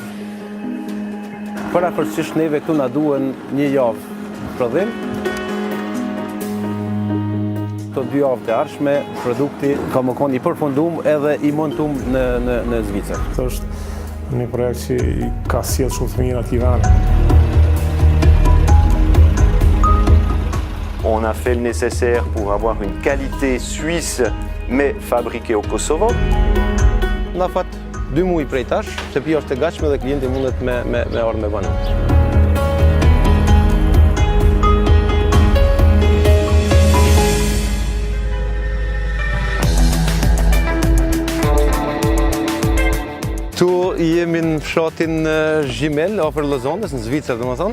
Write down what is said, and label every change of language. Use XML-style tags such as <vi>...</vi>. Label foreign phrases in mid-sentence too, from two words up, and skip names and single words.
<sq>Parakorsisht neve këtu na duhen një javë prodhim. Këto 2 javë të ardhshme produkti ka më konë i përfundum edhe i montum në Zvicër. Këtë është një projekt që ka sjellë shumë fëmijë aty vend.</sq> <fr>On a fait le nécessaire pour avoir une qualité suisse mais fabriquée au Kosovo.</fr> <sq>Na fat 2 muaj prej tash, shtëpia është e gatshme dhe klienti mundet me ardhë me banu. Tu jemi në fshatin Zhimel, afër Llozanës, në Zvicër domethënë.</sq>